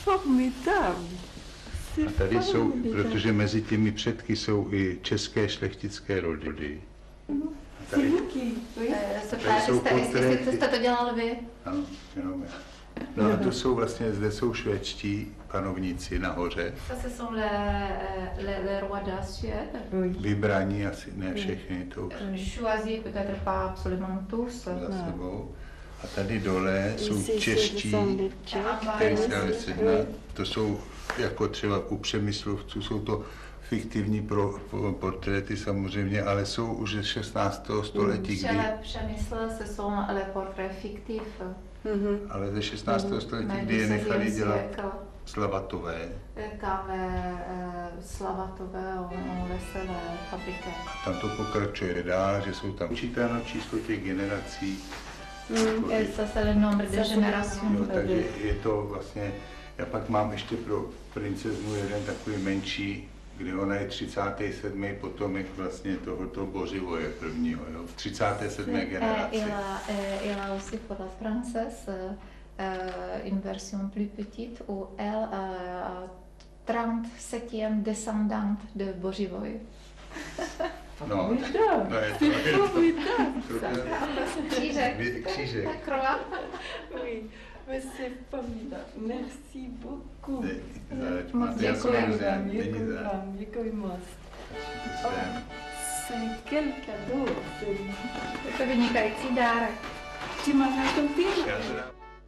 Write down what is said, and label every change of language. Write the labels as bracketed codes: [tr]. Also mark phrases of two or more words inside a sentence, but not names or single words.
[cs] A tady jsou, protože mezi těmi předky jsou i české šlechtické rody. Tady jsou portréty. Jste to dělal vy? Ano, jenom já. No a to jsou vlastně, zde jsou švédští panovníci nahoře. [fr] Ça ce sont les rois de la Suède. [cs] Vybraní asi, ne všechny, to už [fr] Choisis peut-être pas absolument tous. [cs] za sebou. A tady dole jsou čeští, který se dali sehnat. To jsou, jako třeba u Přemyslovců, jsou to fiktivní portréty samozřejmě, ale jsou už ze 16. století, kdy... Přemysl, [fr] ce sont les portraits fictifs. [cs] Ale ze 16. století, kdy je nechali dělat Slavatové. Slavatové, [fr] on laissait la fabriquer. [cs] Tam to pokračuje dál, že jsou tam učítáno číslo těch generací. [fr] Ça c'est le nombre de générations. [cs] Jo, takže je to vlastně, já pak mám ještě pro princeznu jeden takový menší, kde ona je 37. potomek vlastně tohoto Bořivoje prvního, jo, v 37. generaci. [fr] Il a aussi pour la princesse une version plus petite où elle a 37e descendante de Bořivoj. [cs] No, je to Křížek. Křížek. [fr] Croix. Oui. Mais c'est formidable. Merci beaucoup. [cs] Děkuji moc. [fr] C'est quel cadeau. [cs] Je to vynikající dárek. [fr] Tu m'as raconté? [cs] Já teda